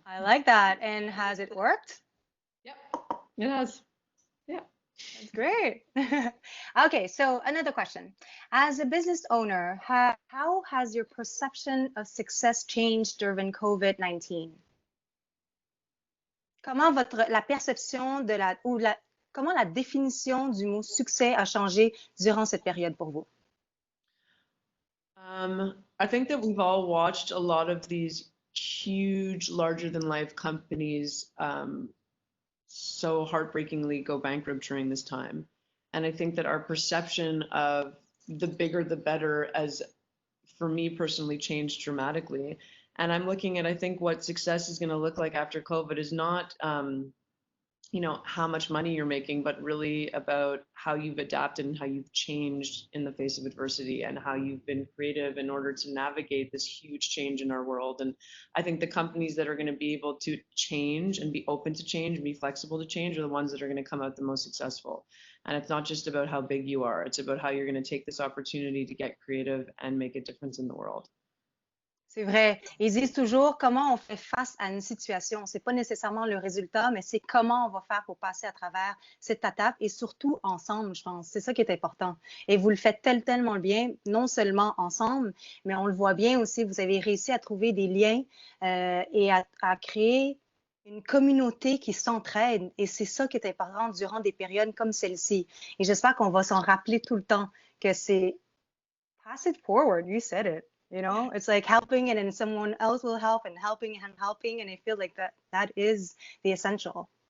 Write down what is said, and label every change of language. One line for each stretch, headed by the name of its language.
English: I like that. And has it worked? Yep, it has. Yeah. That's great. Okay, so another question. As a business owner, how has your perception of success changed during COVID-19?
French: Comment la perception comment la définition du mot succès a changé durant cette période pour vous?
English: I think that we've all watched a lot of these huge, larger than life companies so heartbreakingly go bankrupt during this time. And I think that our perception of the bigger the better, as for me personally, changed dramatically. And I'm looking at, I think what success is going to look like after COVID is not how much money you're making, but really about how you've adapted and how you've changed in the face of adversity and how you've been creative in order to navigate this huge change in our world. And I think the companies that are going to be able to change and be open to change and be flexible to change are the ones that are going to come out the most successful. And it's not just about how big you are, it's about how you're going to take this opportunity to get creative and make a difference in the world.
French: C'est vrai. Ils disent toujours comment on fait face à une situation. C'est pas nécessairement le résultat, mais c'est comment on va faire pour passer à travers cette étape et surtout ensemble, je pense. C'est ça qui est important. Et vous le faites tellement bien, non seulement ensemble, mais on le voit bien aussi. Vous avez réussi à trouver des liens et à créer une communauté qui s'entraide. Et c'est ça qui est important durant des périodes comme celle-ci. Et j'espère qu'on va s'en rappeler tout le temps que c'est
English: pass it forward. You said it. It's like helping and then someone else will help and helping and helping. And I feel like that is the essential.